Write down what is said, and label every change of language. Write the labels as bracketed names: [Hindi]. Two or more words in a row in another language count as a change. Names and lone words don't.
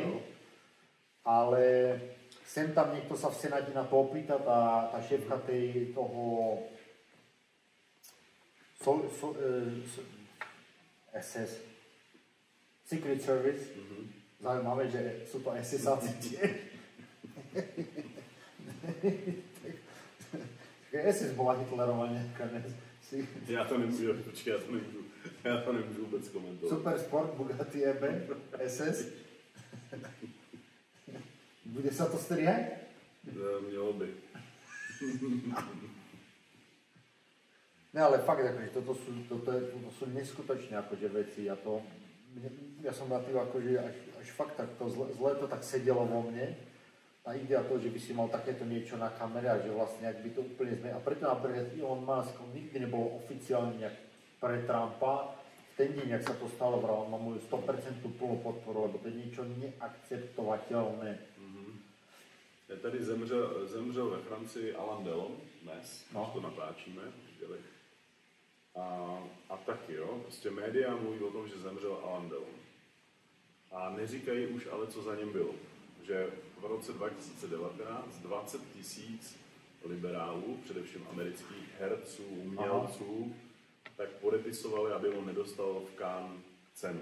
[Slovak] Ale sem tam niekto sa v Senáte na to opýta, tá šéfka toho SS, [English] Secret Service, [Slovak] zaujímavé, že sú to SS-áci tiež. SS bola Hitlerová nejaká dnes. [Czech] Já to nemůžu, počkej, já to nemůžu vůbec komentovat. [Slovak] Super Sport, Bugatti EB, SS. Bude sa to strihať? [Czech] Mělo by. [Slovak] Ne, ale fakt, akože toto sú neskutočné akože veci a to, ja som na tým akože až fakt tak to zle to tak sedelo vo mne. A idea to, že by si mal takéto niečo na kamere a že vlastne ak by to úplne zmenil. A preto napríklad Elon Musk nikdy nebolo oficiálne nejak pre Trumpa. Ten deň, jak sa to stalo, on má moju 100% plnú podporu, lebo to je niečo neakceptovateľné. [Czech] Tady zemřel ve Francii Alain Delon dnes, když to natáčíme. A taky, jo, prostě média mluví o tom, že zemřel Alain Delon. A neříkají už ale, co za něm bylo. Že v roce 2019 20 000 liberálů, především amerických herců, umělců, tak podepisovali, aby on nedostal v Cannes cenu.